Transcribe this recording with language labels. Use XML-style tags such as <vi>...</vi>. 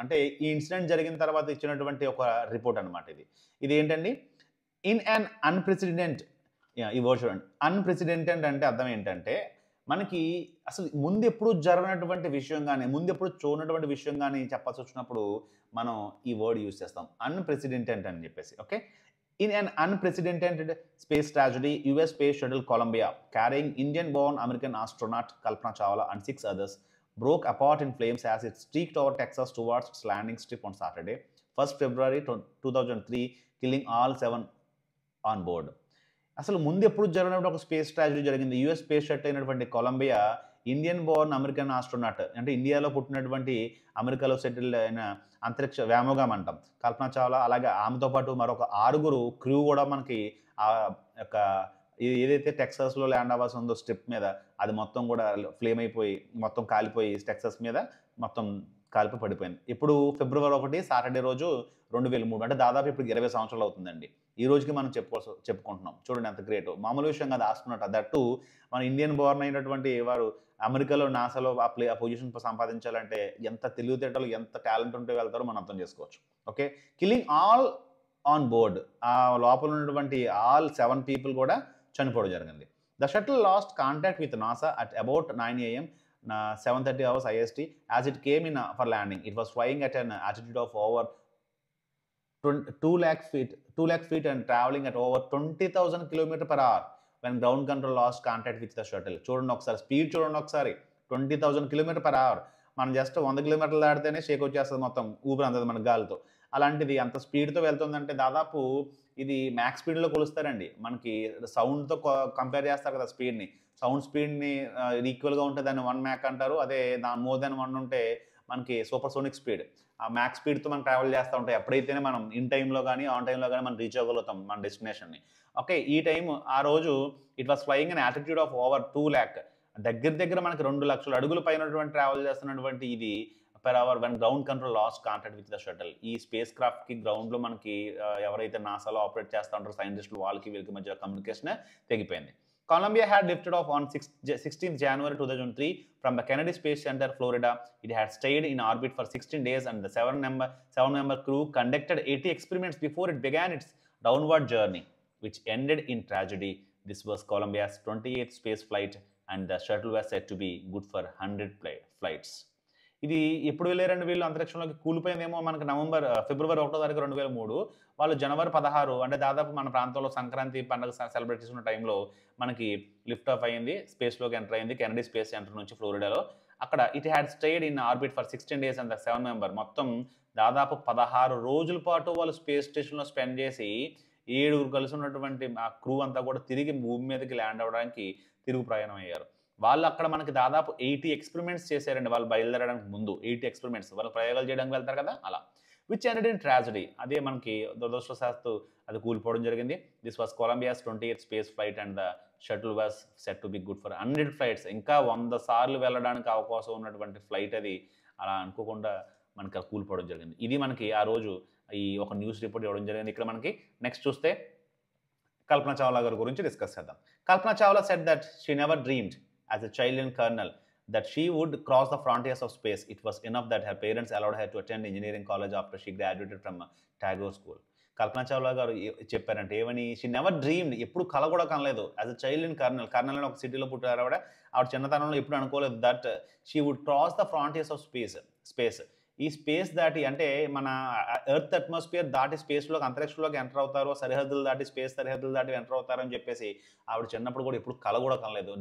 <te>అంటే ఈ ఇన్సిడెంట్ జరిగిన తర్వాత ఇచ్చినటువంటి ఒక రిపోర్ట్ అనమాట ఇది. ఇది ఏంటండి, ఇన్ అన్ అన్‌ప్రెసిడెంట్, ఈ వర్డ్ చూడండి. అన్‌ప్రెసిడెంటెడ్ అంటే అర్థం ఏంటంటే, మనకి అసలు ముందెప్పుడు జరగనటువంటి విషయం గాని, ముందెప్పుడు చూడనటువంటి విషయం గాని చెప్పాల్సొచ్చినప్పుడు మనం ఈ వర్డ్ యూజ్ చేస్తాం. అన్‌ప్రెసిడెంటెడ్ అని చెప్పేసి. Okay.</te> <en>In an unprecedented space tragedy, US Space Shuttle Columbia, carrying Indian-born American astronaut Kalpana Chawla and 6 others, broke apart in flames as it streaked over Texas towards its landing strip on Saturday, 1st February 2003, killing all 7 on board.</en> <te>అసలు ముందు ఎప్పుడు జరిగినప్పుడు ఒక space tragedy జరిగింది. US space shuttle అయినటువంటి Colombia Indian Born American astronaut, అంటే ఇండియాలో పుట్టినటువంటి అమెరికాలో సెటిల్ అయిన అంతరిక్ష వ్యోమగామి అంటాం కల్పన చావ్లా, అలాగే ఆమెతో పాటు మరొక 6 క్రూ కూడా మనకి ఆ యొక్క ఏదైతే టెక్సాస్లో ల్యాండ్ అవ్వాల్సి ఉందో స్ట్రిప్ మీద, అది మొత్తం కూడా ఫ్లేమ్ అయిపోయి మొత్తం కాలిపోయి టెక్సాస్ మీద మొత్తం కాలిపోయి పడిపోయింది. ఇప్పుడు ఫిబ్రవరి 1 సాటర్డే రోజు 2003, అంటే దాదాపు ఇప్పుడు 20 సంవత్సరాలు అవుతుందండి. ఈ రోజుకి మనం చెప్పుకుంటున్నాం. చూడండి ఎంత గ్రేట్. మామూలు విషయం కాదు ఆస్ట్రోనాట్. దట్టు మన ఇండియన్ బోర్న్ అయినటువంటి వారు అమెరికాలో నాసాలో ఆ పొజిషన్ సంపాదించాలంటే ఎంత తెలివితేటలు, ఎంత టాలెంట్ ఉంటే వెళ్తారో మనం అర్థం చేసుకోవచ్చు. Okay.</te> <en>killing all on board,</en> <te>ఆ లోపల ఉన్నటువంటి ఆల్ 7 పీపుల్ కూడా చనిపోవడం జరిగింది.</te> <en>The shuttle lost contact with NASA at about 9 AM 7:30 hours IST as it came in for landing. It was flying at an altitude of over 2 lakh feet and traveling at over 20,000 km/h when ground control lost contact with the shuttle.</en> <te>చూడండి ఒకసారి, speed చూడండి ఒకసారి, 20,000 km/h. మనం just 100 కిలోమీటర్లు దాటితేనే షేక్ వచ్చేస్తుంది, మొత్తం ఊపిరి అందదు మన గాలితో. అలాంటిది అంత స్పీడ్తో వెళ్తుందంటే దాదాపు ఇది మ్యాక్స్ స్పీడ్లో కొలుస్తారండి. మనకి సౌండ్తో కంపేర్ చేస్తారు కదా స్పీడ్ని. సౌండ్ స్పీడ్ని ఈక్వల్గా ఉంటే దాన్ని 1 మ్యాక్ అంటారు. అదే మోర్ దెన్ 1 ఉంటే మనకి సూపర్ సోనిక్ స్పీడ్. ఆ మ్యాక్స్ స్పీడ్తో మనం ట్రావెల్ చేస్తూ ఉంటాయి. ఎప్పుడైతేనే మనం ఇన్ టైంలో కానీ ఆన్ టైంలో కానీ మనం రీచ్ అవ్వగలుగుతాం మన డెస్టినేషన్ని. ఓకే. ఈ టైం ఆ రోజు</te> <en>it was flying an altitude of over 2 lakh,</en> <te>దగ్గర మనకి 2 లక్షల అడుగుల పైనటువంటి ట్రావెల్ చేస్తున్నటువంటి ఇది</te> <en>per hour when ground control lost contact with the shuttle.</en> <te>ఈ స్పేస్ క్రాఫ్ట్కి గ్రౌండ్లో మనకి ఎవరైతే నాసాలో ఆపరేట్ చేస్తూ ఉంటారో సైంటిస్టులు, వాళ్ళకి వీళ్ళకి మధ్య కమ్యూనికేషన్ తెగిపోయింది.</te> <en>Columbia had lifted off on 16th January 2003 from the Kennedy Space Center, Florida. It had stayed in orbit for 16 days and the 7-member crew conducted 80 experiments before it began its downward journey, which ended in tragedy. This was Columbia's 28th space flight and the shuttle was said to be good for 100 flights.</en> <te>ఇది ఎప్పుడు వెళ్ళారండి వీళ్ళు అంతరిక్షంలోకి? కూలిపోయిందేమో మనకి ఫిబ్రవరి 1 తారీఖు 2003. వాళ్ళు జనవరి 16, అంటే దాదాపు మన ప్రాంతంలో సంక్రాంతి పండుగ సెలబ్రేట్ చేసుకున్న టైంలో మనకి లిఫ్ట్ ఆఫ్ అయింది, స్పేస్లోకి ఎంటర్ అయింది కెనడీ స్పేస్ సెంటర్ నుంచి ఫ్లోరిడాలో. అక్కడ</te> <en>it had stayed in orbit for 16 days and 7 member,</en> <te>మొత్తం దాదాపు 16 రోజుల పాటు వాళ్ళు స్పేస్ స్టేషన్లో స్పెండ్ చేసి 7 కలిసి ఉన్నటువంటి ఆ క్రూ అంతా కూడా తిరిగి భూమి మీదకి ల్యాండ్ అవ్వడానికి తిరుగు ప్రయాణం అయ్యారు. వాళ్ళు అక్కడ మనకి దాదాపు 80 ఎక్స్పెరిమెంట్స్ చేశారండి. వాళ్ళు బయలుదేరడానికి ముందు 80 ఎక్స్పెరిమెంట్స్, వాళ్ళు ప్రయోగాలు చేయడానికి వెళ్తారు కదా అలా.</te> <en>which ended in tragedy,</en> <te>అదే మనకి దురదృష్టవశాత్తు అది కూలిపోవడం జరిగింది.</te> <en>This was Columbia's 28th space flight and the shuttle was set to be good for 100 flights.</en> <te>ఇంకా 100 సార్లు వెళ్ళడానికి అవకాశం ఉన్నటువంటి ఫ్లైట్ అది అలా అనుకోకుండా మనకి కూలిపోవడం జరిగింది. ఇది మనకి ఆ రోజు ఈ ఒక న్యూస్ రిపోర్ట్ ఇవ్వడం జరిగింది. ఇక్కడ మనకి నెక్స్ట్ చూస్తే కల్పన చావ్లా గారి గురించి డిస్కస్ చేద్దాం.</te> <en>Kalpana Chawla said that she never dreamed as a child and colonel that she would cross the frontiers of space. It was enough that her parents allowed her to attend engineering college after she graduated from Tagore School.</en> <te>కల్పన చావ్లా గారు చెప్పారంటే ఏమని,</te> <en>she never dreamed,</en> <te>ఎప్పుడు కల కూడా కనలేదు,</te> <en>as a child and colonel</en> <te>అని ఒక సిటీలో పుట్టారు ఆవిడ చిన్నతనంలో ఎప్పుడు అనుకోలేదు</te> <en>That she would cross the frontiers of space.</en> <te>ఈ స్పేస్ దాటి, అంటే మన ఎర్త్ అట్మాస్ఫియర్ దాటి స్పేస్లోకి, అంతరిక్షంలోకి ఎంటర్ అవుతారో, సరిహద్దులు దాటి స్పేస్ సరిహద్దులు దాటి ఎంటర్ అవుతారని చెప్పేసి ఆవిడ చిన్నప్పుడు కూడా ఎప్పుడు కల కూడా కనలేదు.</te>